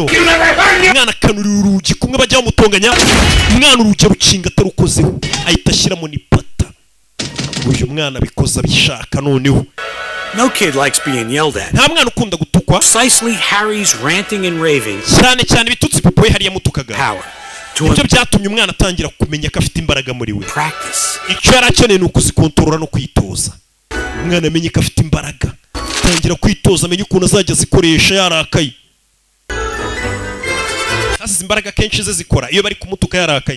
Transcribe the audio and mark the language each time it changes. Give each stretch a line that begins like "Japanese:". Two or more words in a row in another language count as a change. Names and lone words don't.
Kinyarwanda: Umwana akanurira urugi kumwe bajya bamutonganya umwana urugi rukinga atarukozeho ahita ashyiramo n'ipata. Uyu mwana abikoza bishaka noneho.
English: No kid likes being yelled at.
Kinyarwanda: Nta mwana ukunda gutukwa.
English: Precisely Harry's ranting and raving.
Kinyarwanda: Cyane cyane bitutsi papa we hariya mutukaga. Power. Ibyo byatumye umwana atangira kumenya ko afite imbaraga muri we. Practice. Icyo yarakeneye ni ukuzikontorora no kwitoza. Umwana amenye ko afite imbaraga. Atangira kwitoza amenye ukuntu azajya zikoresha yarakaye. Hasi imbaraga kenshi ze zikora iyo bari kumutuka yarakaye.